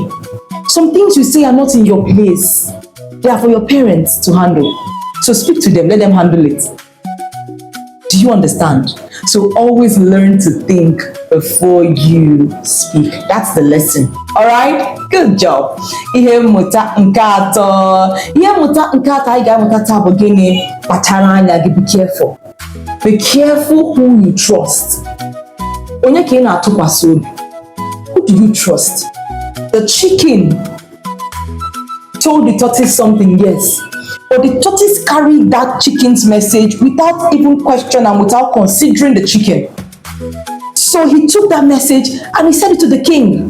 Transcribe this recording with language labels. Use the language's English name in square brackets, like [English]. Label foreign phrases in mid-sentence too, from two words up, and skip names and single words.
[English] Some things you say are not in your place. They are for your parents to handle. So speak to them, let them handle it. Do you understand? So always learn to think before you speak. That's the lesson. All right, good job. [Igbo] Ihe mmụta nke atọ anyị ga-amụta taa bụ gịnị? Kpachara anya gị, [English] be careful. Be careful who you trust. [Igbo] Onye ka ị na-atụkwasị obi? [English] Who do you trust? The chicken told the tortoise something, yes. But the tortoise carried that chicken's message without even question and without considering the chicken. So he took that message and he said it to the king.